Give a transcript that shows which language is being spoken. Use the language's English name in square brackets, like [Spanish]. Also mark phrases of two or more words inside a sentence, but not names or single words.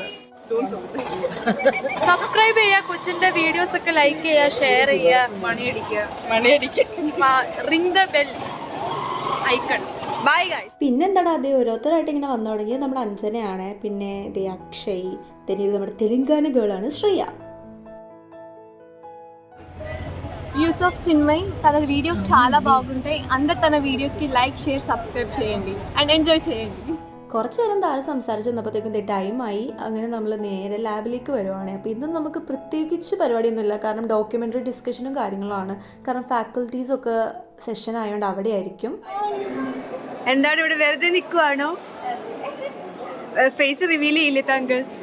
[Malayalam] സബ്സ്ക്രൈബ് ചെയ്യുക, കൊച്ചിന്റെ വീഡിയോസ് ഒക്കെ ലൈക്ക് ചെയ്യുക, ഷെയർ ചെയ്യുക, മണിയടിക്കുക, [English] ring the bell icon. bye guys. [Malayalam] പിന്നെന്താടാ അതേ ഓരോരുത്തരായിട്ട് ഇങ്ങനെ വന്നു തുടങ്ങിയത് നമ്മുടെ അഞ്ജനയാണ്. പിന്നെ ദേ അക്ഷയ്. പിന്നെ ഇത് നമ്മുടെ തെലുങ്കാന ഗേളാണ് ശ്രീയ. [Telugu] యూసఫ్ చిన్మయ్. తన వీడియోస్ చాలా బాగుంటాయి. అందరు తన వీడియోస్కి లైక్, షేర్, సబ్స్క్రైబ్ చేయండి [English] and enjoy [Telugu] చేయండి. [Malayalam] കുറച്ച് നേരം താഴെ സംസാരിച്ച് വന്നപ്പോഴത്തേക്കും ടൈമായി. അങ്ങനെ നമ്മൾ നേരെ ലാബിലേക്ക് വരുവാണ്. അപ്പോൾ ഇന്നും നമുക്ക് പ്രത്യേകിച്ച് പരിപാടിയൊന്നുമില്ല, കാരണം ഡോക്യുമെൻ്ററി ഡിസ്കഷനും കാര്യങ്ങളുമാണ്. കാരണം ഫാക്കൽറ്റീസൊക്കെ സെഷൻ ആയതുകൊണ്ട് അവിടെ ആയിരിക്കും. എന്താണ് ഇവിടെ വെറുതെ നിൽക്കുവാണോ? [English] face reveal [Malayalam] ചെയ്യില്ലേ താങ്കൾ?